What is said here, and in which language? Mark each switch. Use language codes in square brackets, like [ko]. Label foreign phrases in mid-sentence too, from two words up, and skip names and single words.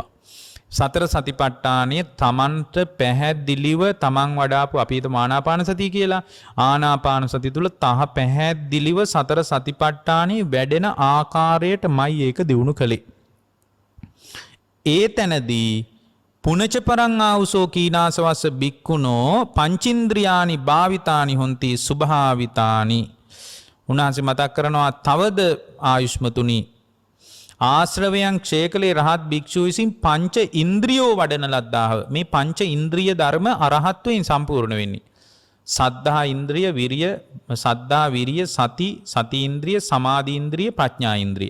[si] සතර සතිපට්ඨානයේ තමන්ට පැහැදිලිව තමන් වඩාපු අපි හිතමු ආනාපාන සතිය කියලා. ආනාපාන සතිය තුල තහ පැහැදිලිව සතර සතිපට්ඨානයේ වැඩෙන ආකාරයටමයි ඒක දිනු කළේ. ඒ තැනදී [pi] පුනච පරං ආවුසෝ කීනාසවස්ස බික්කුණෝ පංචින්ද්‍රියානි භාවිතානි හොಂತಿ සුභාවිතානි. [si] උන්වහන්සේ මතක් කරනවා තවද ආයුෂ්මතුනි ආශ්‍රවයන් ක්ෂය කළේ රහත් භික්ෂුව විසින් පංච ඉන්ද්‍රියෝ වඩන ලද්දාහ. මේ පංච ඉන්ද්‍රිය ධර්ම අරහත්වයෙන් සම්පූර්ණ වෙන්නේ. සද්ධා ඉන්ද්‍රිය, විරිය, සද්ධා විරිය, සති ඉන්ද්‍රිය, සමාධි ඉන්ද්‍රිය, ප්‍රඥා ඉන්ද්‍රිය.